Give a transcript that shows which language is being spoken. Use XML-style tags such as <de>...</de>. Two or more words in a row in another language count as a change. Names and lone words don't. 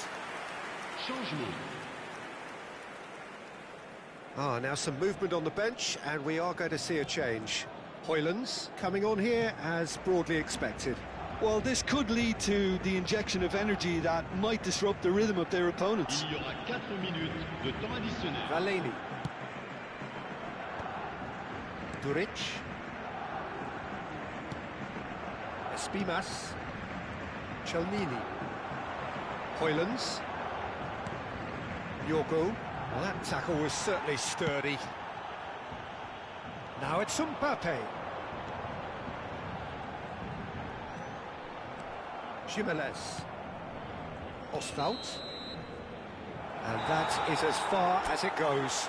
<fr>Changement.</fr> <en>Now some movement on the bench, and we are going to see a change. Højlund's coming on here as broadly expected. Well, this could lead to the injection of energy that might disrupt the rhythm of their opponents.</en> <fr>Il y aura 4 minutes de temps additionnel. Valeni. Duric. Espimas.</fr> <en>Chelnini. Højlund's. Yorgo. Well, that tackle was certainly sturdy. Now it's Mbappe. Jimenez. Osthout. And that is as far as it goes.</en>